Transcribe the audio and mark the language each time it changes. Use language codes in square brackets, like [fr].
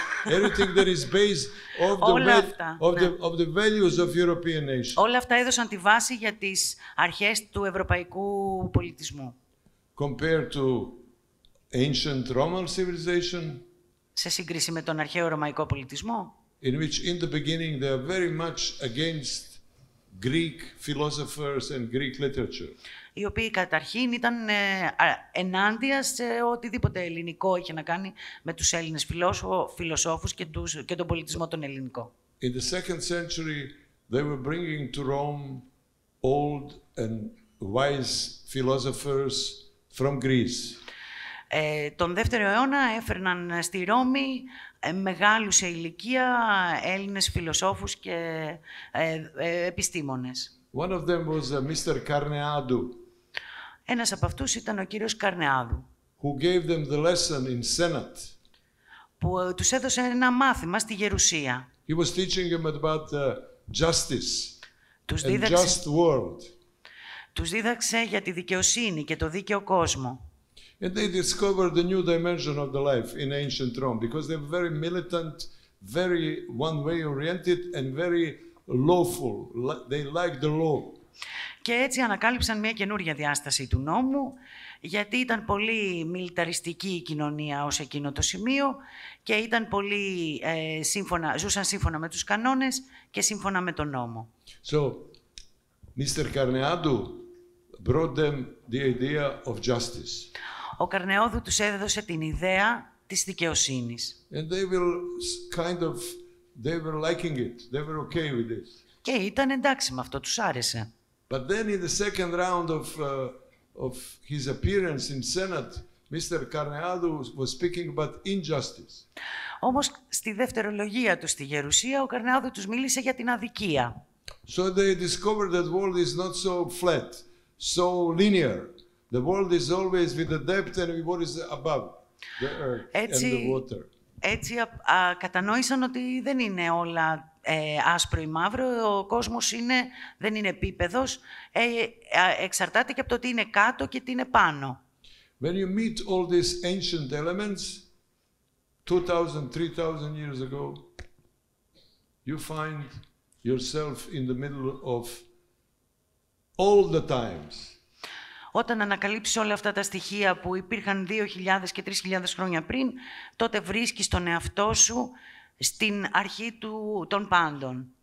[en] Everything that is based of the values of European nations. [el] Όλα αυτά έδωσαν τη βάση για τις αρχές του ευρωπαϊκού πολιτισμού. [en] Compared to ancient Roman civilization, [el] σε σύγκριση με τον αρχαίο ρωμαϊκό πολιτισμό, [en] in which in the beginning they are very much against Greek philosophers and Greek literature. [el] Οι οποίοι καταρχήν ήταν ενάντια σε οτιδήποτε ελληνικό είχε να κάνει με τους Έλληνες φιλοσόφους και τον πολιτισμό τον ελληνικό. [en] In the 2nd century, they were bringing to Rome old and wise philosophers from Greece. [el] Τον 2ο αιώνα έφερναν στη Ρώμη μεγάλους σε ηλικία Έλληνες φιλοσόφους και επιστήμονες. [en] One of them was Mr. Carneadu. [el] Ένας από αυτούς ήταν ο κύριος Καρνεάδου, [en] who gave them the lesson in Senate. [el] που τους έδωσε ένα μάθημα στη Γερουσία. [en] He was teaching them about justice and [el] δίδαξε, [en] just world. [el] Τους δίδαξε για τη δικαιοσύνη και το δίκαιο κόσμο. [en] And they discovered the new dimension of the life in ancient Rome because they were very militant, very one-way oriented and very lawful. They liked the law. [el] Και έτσι ανακάλυψαν μια καινούρια διάσταση του νόμου, γιατί ήταν πολύ μιλιταριστική η κοινωνία ως εκείνο το σημείο και ήταν πολύ ζούσαν σύμφωνα με τους κανόνες και σύμφωνα με τον νόμο. [en] So, Mr. Carneadu brought them the idea of justice. [el] Ο Καρνεόδου τους έδωσε την ιδέα της δικαιοσύνης. [en] And they were liking it. They were okay with this. [el] Και ήταν εντάξει με αυτό, τους άρεσε. [en] But then in the second round of his appearance in Senate, Mr. Carneadu was speaking about injustice. [el] Όμως στη δευτερολογία του στη Γερουσία, ο Καρνεόδου τους μίλησε για την αδικία. [en] So they discovered that the world is not so flat, so linear. The world is always with the depth and what is above the earth and the water. [el] Έτσι κατανόησαν ότι δεν είναι όλα άσπρο ή μαύρο, ο κόσμος δεν είναι επίπεδος, εξαρτάται και από το τι είναι κάτω και τι είναι πάνω. [en] When you meet all these ancient elements, 2,000, 3,000 years ago, you find yourself in the middle of all the times. [el] Όταν ανακαλύψεις όλα αυτά τα στοιχεία που υπήρχαν 2.000 και 3.000 χρόνια πριν, τότε βρίσκεις τον εαυτό σου στην αρχή των πάντων.